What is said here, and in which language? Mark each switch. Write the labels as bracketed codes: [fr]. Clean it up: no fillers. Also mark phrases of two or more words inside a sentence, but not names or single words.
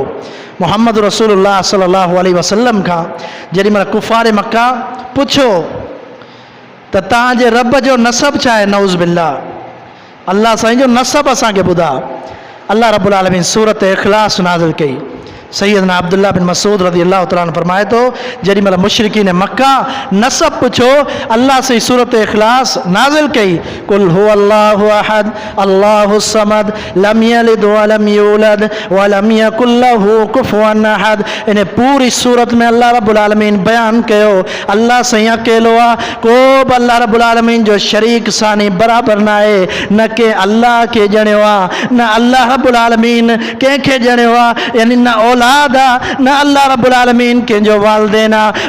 [sd] मोहम्मद रसूलुल्लाह [ar] صلى الله عليه وسلم [sd] खां जेॾीमहिल कुफ़ार मक्का पुछो त तव्हांजे रब जो नसब छा आहे, [ar] نعوذ بالله, [sd] अल्लाह साईं जो नसब असांखे ॿुधा। [ar] الله رب العالمين [sd] सूरत इख़लास नाज़िल कई। सैयदना अब्दुल्लाह बिन मसूद [ar] رضي الله تعالى عنه [sd] फरमाए थो, जेॾीमहिल मुशरिकीन मक्का नसब पुछो, अल्लाह से सूरत इख़लास नाज़िल कई, [ar] قل هو الله أحد الله الصمد لم يلد ولم يولد ولم يكن له كفوا أحد. [sd] इन पूरी सूरत में [ar] الله رب العالمين [sd] बयान कयो अल्लाह साईं अकेलो आहे, को बि [ar] الله رب العالمين [sd] जो शरीक सानी बराबरि न आहे, न के अल्लाह खे ॼणियो आहे, न [ar] الله رب العالمين [sd] कंहिंखे ॼणियो आहे, यानी न औलाद आहे, न [ar] الله رب العالمين [sd] कंहिंजो वालिदैन आहे।